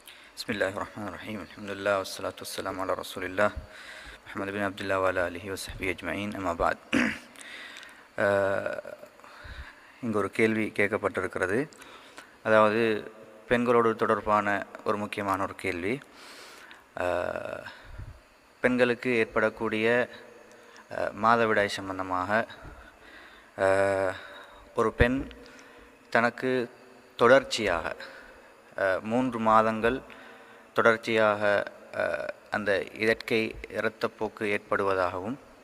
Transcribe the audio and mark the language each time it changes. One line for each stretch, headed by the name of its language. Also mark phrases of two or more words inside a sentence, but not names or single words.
Arabic: بسم الله الرحمن الرحيم. الحمد لله والصلاة والسلام على رسول الله محمد بن عبد الله وعلى آله وصحبه أجمعين. أما بعد.
Tamil: இங்கு ஒரு கேள்வி கேட்கப்பட்டிருக்கிறது. அதாவது பெண்களோடு தொடர்பான ஒரு முக்கியமான ஒரு கேள்வி. பெண்களுக்கு ஏற்படக்கூடிய மாதவிடாய் சம்பந்தமாக ஒரு பெண் தனக்கு தொடர்ச்சியாக 3 மாதங்கள் தொடர்ச்சியாக அந்த இயற்கை இரத்தப்போக்கு ஏற்படுவதாகவும்